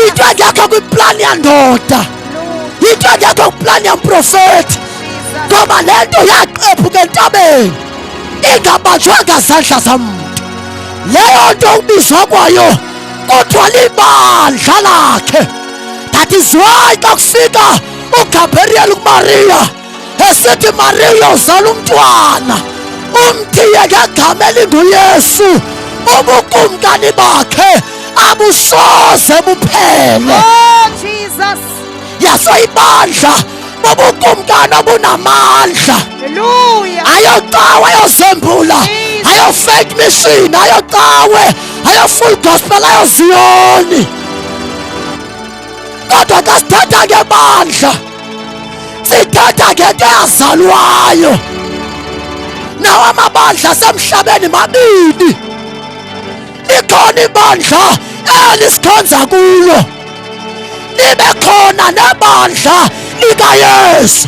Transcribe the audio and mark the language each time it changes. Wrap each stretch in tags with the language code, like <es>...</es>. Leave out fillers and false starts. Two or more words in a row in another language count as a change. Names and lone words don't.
<xh>Into engekho kwiplani yandoda. Lord Into engekho kwiplani yamprofethi. Jesus Ngoba lento yaqephuka entabeni ingabanjwanga zandla zam. Leyo nto ubizwa kwayo kuthiwa libandla lakhe.</xh> <en>That is why</en> <xh>xa kufika uGabriel kuMaria esithi Maria uzala umntwana, umthiye ngegama elinguYesu, ubukumkani bakhe abusoze buphele. Oh Jesus Yaso ibandla bobukumkani obunamandla. Hallelujah Ayocawe ayozembula, ayo</xh> <en>fake mission,</en> <xh>ayocawe, ayo</xh> <en>full gospel,</en> <xh>ayo Ziyoni. Kodwa xa sithetha ngebandla sithetha ngento eyazalwayo. Nawo amabandla asemhlabeni mabini. Likhona ibandla elisikhonza kulo, libe khona nebandla likaYesu.</xh>